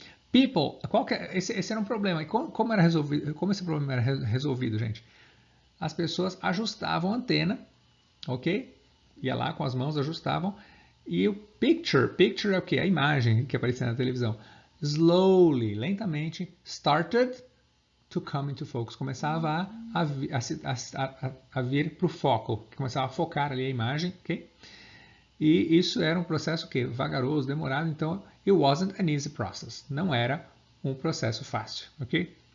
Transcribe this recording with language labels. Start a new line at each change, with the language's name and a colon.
Portuguese: People, esse era um problema. E como era resolvido? Como esse problema era resolvido, gente? As pessoas ajustavam a antena, ok? Ia lá com as mãos, ajustavam. E o picture é o que? A imagem que aparecia na televisão.
English: Slowly, lentamente, started to come into focus.
Portuguese: Começava a vir para o foco. Começava a focar ali a imagem, ok? E isso era um processo que vagaroso, demorado, então
English: it wasn't an easy process.
Portuguese: Não era um processo fácil, ok?